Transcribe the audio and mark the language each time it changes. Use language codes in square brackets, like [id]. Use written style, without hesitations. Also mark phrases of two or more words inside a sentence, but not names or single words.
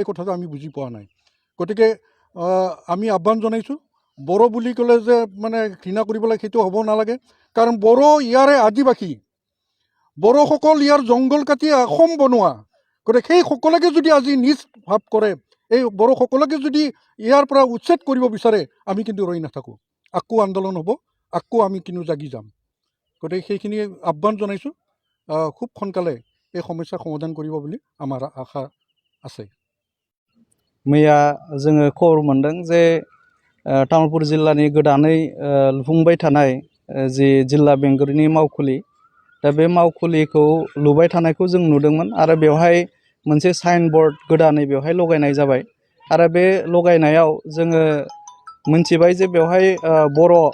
[as] কথাটো আমি বুজি পোৱা নাই গতিকে আমি আহ্বান জনাইছোঁ বড়ো বুলি ক'লে যে মানে ঘৃণা কৰিব লাগে সেইটো হ'ব নালাগে কাৰণ বড়ো ইয়াৰে আদিবাসী বড়োসকল ইয়াৰ জংঘল কাটি অসম বনোৱা গতিকে সেই সকলোকে যদি আজি নিজ ভাৱ কৰে এই বড়োসকলকে যদি ইয়াৰ পৰা উচ্ছেদ কৰিব বিচাৰে আমি কিন্তু ৰৈ নাথাকোঁ আকৌ আন্দোলন হ'ব আকৌ আমি কিন্তু জাগি যাম গতিকে সেইখিনি আহ্বান জনাইছোঁ খুব সোনকালে এই সমস্যাৰ সমাধান কৰিব বুলি আমাৰ আশা আছে [brx] मैया जोङो खबर मोन्दों जे तामुलपुर जिल्लानि गोदानै लुफुंबाय थानाय जि जिल्ला बेंगिरिनि मावखुलि दा बे मावखुलिखौ लुबाय थानायखौ जों नुदोंमोन आरो बेवहाय मोनसे साइनबोर्ड गोदानै बेवहाय लगायनाय जाबाय आरो बे लगायनायाव जोङो मोनथिबाय जे बेवहाय बर'